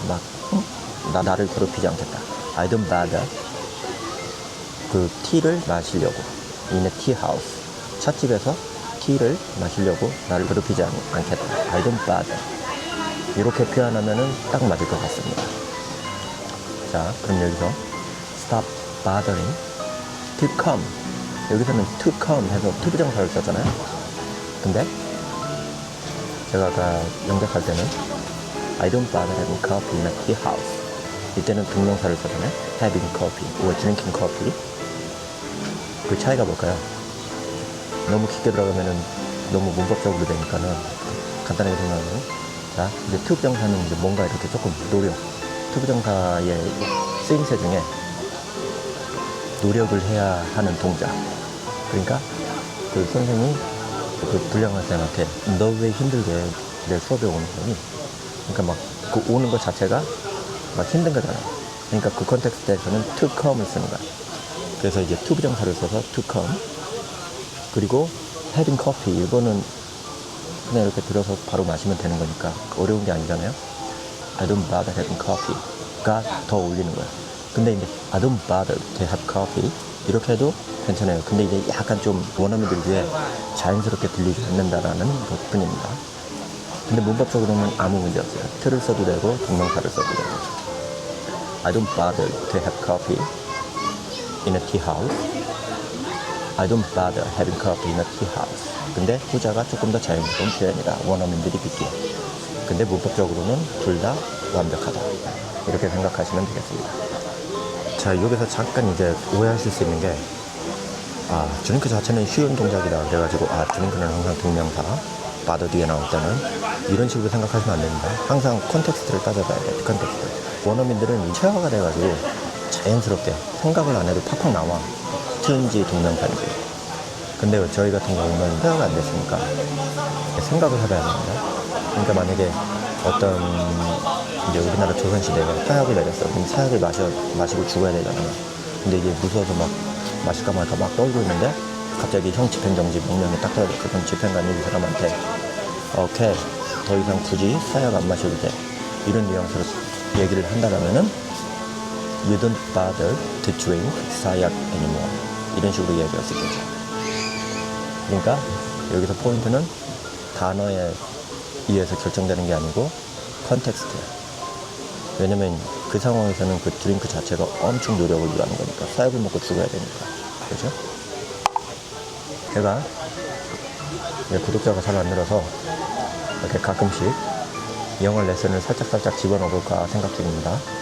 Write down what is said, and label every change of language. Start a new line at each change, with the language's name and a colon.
Korean: 막 나를 괴롭히지 않겠다.
English: I don't bother
Korean: 그 티를 마시려고
English: in a tea house
Korean: 찻집에서 티를 마시려고 나를 괴롭히지 않겠다.
English: I don't bother.
Korean: 이렇게 표현하면은 딱 맞을 것 같습니다. 자, 그럼 여기서
English: stop bothering to come.
Korean: 여기서는 to come 해서 to 부정사를 썼잖아요. 근데 제가 아까 영작할 때는
English: I don't bother having coffee in a tea house.
Korean: 이때는 동명사를 썼잖아요.
English: having coffee or drinking coffee.
Korean: 그 차이가 뭘까요? 너무 깊게 들어가면은 너무 문법적으로 되니까는 간단하게 생각하면, 자, 이제 to 부정사는 이제 뭔가 이렇게 조금 노력, to 부정사의 쓰임새 중에 노력을 해야 하는 동작. 그러니까 그 선생님이 그 불량 학생한테 너 왜 힘들게 내 수업에 오는 거니? 그러니까 막 그 오는 것 자체가 막 힘든 거잖아. 그러니까 그 컨텍스트에서는 to come을 쓰는 거야. 그래서 이제 to 부정사를 써서 to come. 그리고 having coffee, 이거는 그냥 이렇게 들어서 바로 마시면 되는 거니까 어려운 게 아니잖아요.
English: I don't bother having coffee가
Korean: 더 어울리는 거야. 근데 이제
English: I don't bother to have coffee
Korean: 이렇게 해도 괜찮아요. 근데 이제 약간 좀 원어민들 위해 자연스럽게 들리지 않는다라는 것 뿐입니다. 근데 문법적으로는 아무 문제 없어요. to를 써도 되고 동명사를 써도 되고.
English: I don't bother to have coffee in a tea house. I don't bother having coffee in a tea house.
Korean: 근데 후자가 조금 더 자연스러운 표현이다. 원어민들이 듣기에. 근데 문법적으로는 둘 다 완벽하다. 이렇게 생각하시면 되겠습니다. 자, 여기서 잠깐 이제 오해하실 수 있는 게, 드링크 자체는 쉬운 동작이다. 그래가지고, 드링크는 항상 동명사, bother 뒤에 나올 때는 이런 식으로 생각하시면 안 됩니다. 항상 컨텍스트를 따져봐야 돼요. 컨텍스트. 원어민들은 체화가 돼가지고 자연스럽게 생각을 안 해도 팍팍 나와. 트인지 동명사인지. 근데 저희 같은 경우는 체화가 안 됐으니까 생각을 해봐야 됩니다. 그러니까 만약에 어떤 이제 우리나라 조선시대에 사약을 내렸어. 그럼 사약을 마시고 죽어야 되잖아요. 근데 이게 무서워서 막 마실까 말까 막 떨고 있는데 갑자기 형 집행정지 명령이 딱 떨어져. 그럼 집행관이 이 사람한테 오케이, 더 이상 굳이 사약 안 마셔도 돼. 이런 뉘앙스로 얘기를 한다라면은
English: You don't bother to drink 사약 anymore.
Korean: 이런 식으로 이야기할 수 있겠죠. 그러니까 여기서 포인트는 단어에 의해서 결정되는 게 아니고 컨텍스트예요. 왜냐면 그 상황에서는 그 드링크 자체가 엄청 노력을 요하는 거니까. 사약을 먹고 죽어야 되니까. 그죠? 제가 구독자가 잘 안 늘어서 이렇게 가끔씩 영어 레슨을 살짝살짝 집어넣어볼까 생각 중입니다.